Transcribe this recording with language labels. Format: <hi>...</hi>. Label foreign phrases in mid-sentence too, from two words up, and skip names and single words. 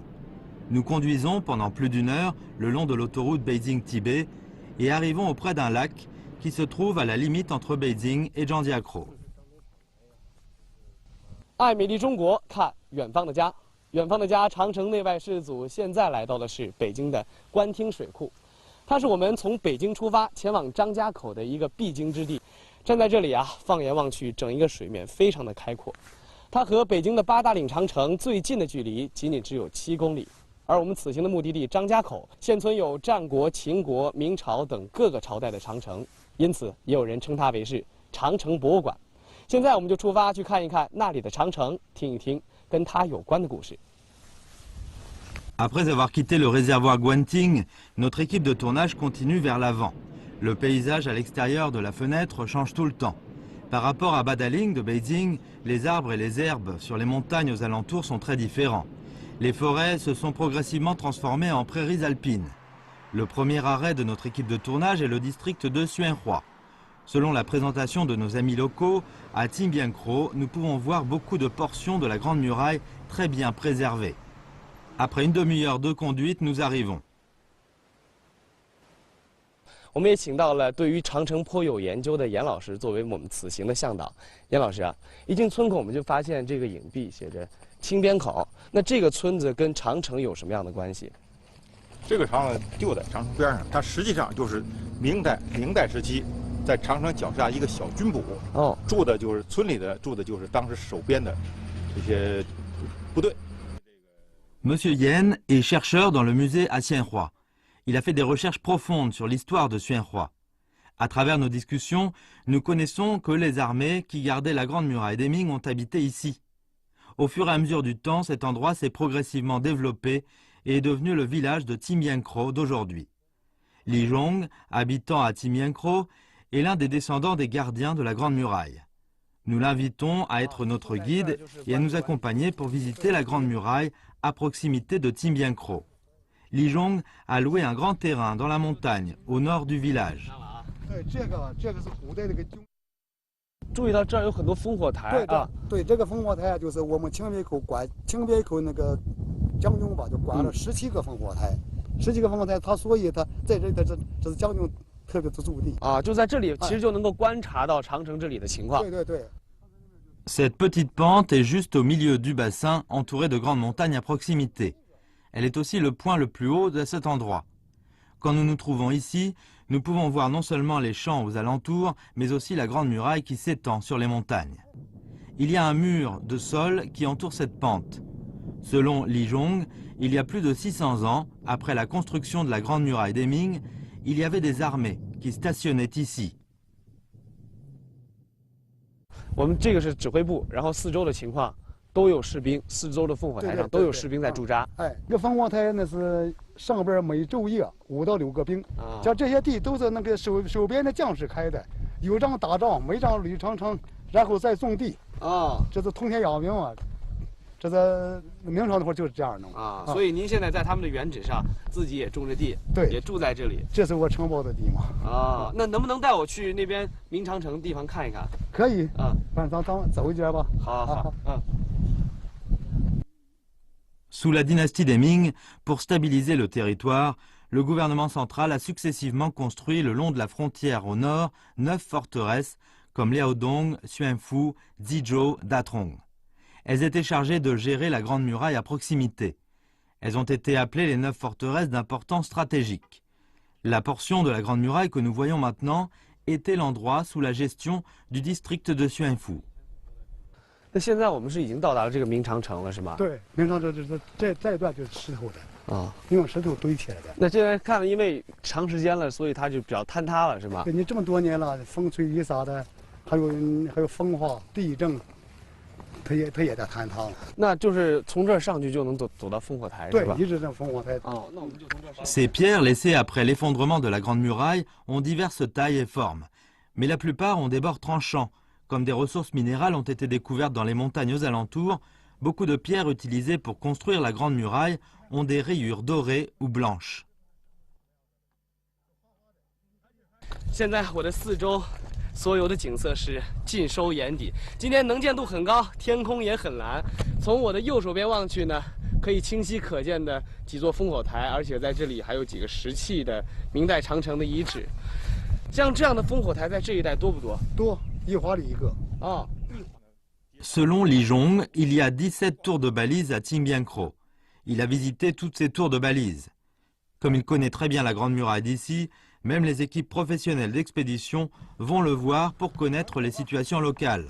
<fr>Nous conduisons pendant plus d'1 heure le long de l'autoroute Beijing-Tibet et arrivons auprès d'un lac qui se trouve à la limite entre Beijing et Zhangjiakou.</fr> <zh>爱美丽中国，看远方的家。远方的家，长城内外士族现在来到的是北京的官厅水库，它是我们从北京出发前往张家口的一个必经之地。站在这里啊，放眼望去，整一个水面非常的开阔。它和北京的八达岭长城最近的距离仅仅只有7公里。而我们此行的目的地张家口，现存有战国、秦国、明朝等各个朝代的长城，因此也有人称它为是长城博物馆。现在我们就出发去看一看那里的长城，听一听跟它有关的故事。</zh> <fr>Après avoir quitté le réservoir Guanting, notre équipe de tournage continue vers l'avant. Le paysage à l'extérieur de la fenêtre change tout le temps. Par rapport à Badaling de Beijing, les arbres et les herbes sur les montagnes aux alentours sont très différents. Les forêts se sont progressivement transformées en prairies alpines. Le premier arrêt de notre équipe de tournage est le district de Xuanhua. Selon la présentation de nos amis locaux, à Qingbiancrou, nous pouvons voir beaucoup de portions de la Grande Muraille très bien préservées. Après une demi-heure de conduite, nous arrivons.</fr> <zh>我们也请到了对于长城颇有研究的严老师作为我们此行的向导。严老师啊，一进村口我们就发现这个影壁写着“清边口”，那这个村子跟长城有什么样的关系？这个长城就在长城边上，它实际上就是明代时期在长城脚下一个小军堡。哦，住的就是村里的，住的就是当时守边的这些部队。</zh> <fr>Monsieur Yen est chercheur dans le musée à Xuanhua. Il a fait des recherches profondes sur l'histoire de Xuanhua. À travers nos discussions, nous connaissons que les armées qui gardaient la Grande Muraille des Ming ont habité ici. Au fur et à mesure du temps, cet endroit s'est progressivement développé et est devenu le village de Qingbiancrou d'aujourd'hui. Li Zhong, habitant à Qingbiancrou, est l'un des descendants des gardiens de la Grande Muraille. Nous l'invitons à être notre guide et à nous accompagner pour visiter la Grande Muraille à proximité de Qingbiancrou. Li Zhong a loué un grand terrain dans la montagne, au nord du village.</fr> <zh>注意到这儿有很多烽火台啊！对，这个烽火台就是我们清边口那个将军吧，就管了17个烽火台，17个烽火台，所以他在这是将军特别的驻地啊，就在这里，其实就能够观察到长城这里的情况。对对对。</zh> <fr>Cette petite pente est juste au milieu du bassin, entourée de grandes montagnes à proximité. Elle est aussi le point le plus haut de cet endroit. Quand nous nous trouvons ici, nous pouvons voir non seulement les champs aux alentours, mais aussi la Grande Muraille qui s'étend sur les montagnes. Il y a un mur de sol qui entoure cette pente. Selon Li Zhong, il y a plus de 600 ans, après la construction de la Grande Muraille des Ming, il y avait des armées qui stationnaient ici.</fr> <zh>我们这个是指挥部，然后四周的情况都有士兵，四周的烽火台上都有士兵在驻扎。哎，这个烽火台那是上边每昼夜5到6个兵，像这些地都是那个守边的将士开的，有仗打仗，没仗捋长城，然后再种地。啊，这是通天养明啊。这在明朝那会儿就是这样弄啊，所以您现在在他们的原址上自己也种着地，对，也住在这里。这是我承包的地嘛。啊，那能不能带我去那边明长城地方看一看？可以啊，咱走一圈吧。好好好，嗯。</zh> <fr>Sous la dynastie des Ming, pour stabiliser le territoire, le gouvernement central a successivement construit le long de la frontière au nord 9 forteresses comme Liaodong, Xuanfu, Zizhou, Datrong. Elles étaient chargées de gérer la Grande Muraille à proximité. Elles ont été appelées les 9 forteresses d'importance stratégique. La portion de la Grande Muraille que nous voyons maintenant était l'endroit sous la gestion du district de Xuanfu.</fr> <zh>那现在我们是已经到达了这个明长城了，是吗？对，明长城这一段就是石头的啊，用石头堆起来的。那现在看了，因为长时间了，所以它就比较坍塌了，是吗？对，你这么多年了，风吹雨洒的，还有风化、地震，它也在坍塌了。那就是从这儿上去就能走到烽火台，是吧？对，一直在烽火台。哦，那我们就从这儿上。</zh> <fr>Ces pierres laissées après l'effondrement de la Grande Muraille ont diverses tailles et formes, mais la plupart ont des bords tranchants. Comme des ressources minérales ont été découvertes dans les montagnes aux alentours, beaucoup de pierres utilisées pour construire la Grande Muraille ont des rayures dorées ou blanches.</fr> <zh>现在我的四周所有的景色是尽收眼底，今天能见度很高，天空也很蓝。从我的右手边望去呢，可以清晰可见的几座烽火台，而且在这里还有几个石器的明代长城的遗址。像这样的烽火台在这一带多不多？多。</zh> <fr>Selon Li Zhong, il y a 17 tours de balises à Timbiankro. Il a visité toutes ces tours de balises. Comme il connaît très bien la Grande Muraille d'ici, même les équipes professionnelles d'expédition vont le voir pour connaître les situations locales.</fr>